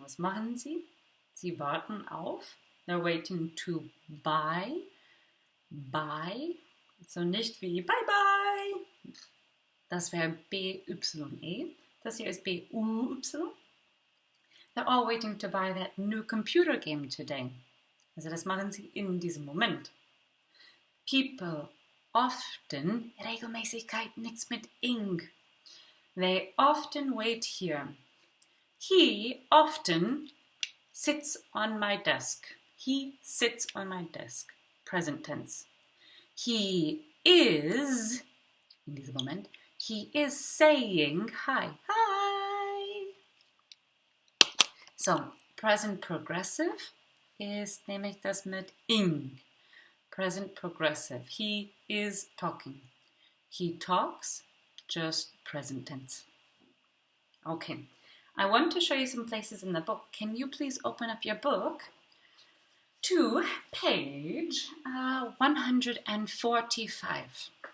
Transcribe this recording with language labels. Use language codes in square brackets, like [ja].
[de] Was machen sie? Sie warten auf. [en] They're waiting to buy. [de] So nicht wie bye bye. Das wäre B-Y-E. Das hier ist B-U-Y. [en] They're all waiting to buy that new computer game today. [de] Also das machen sie in diesem Moment. [en] People often, [de] Regelmäßigkeit, nichts mit ing. [en] They often wait here. He often sits on my desk. He sits on my desk. Present tense. He is, [de] in diesem Moment, [en] he is saying hi. Hi. [de] So, present progressive ist nämlich das mit ing. [en] Present progressive. He is talking. He talks. just present tense. Okay, I want to show you some places in the book. Can you please open up your book to page 145.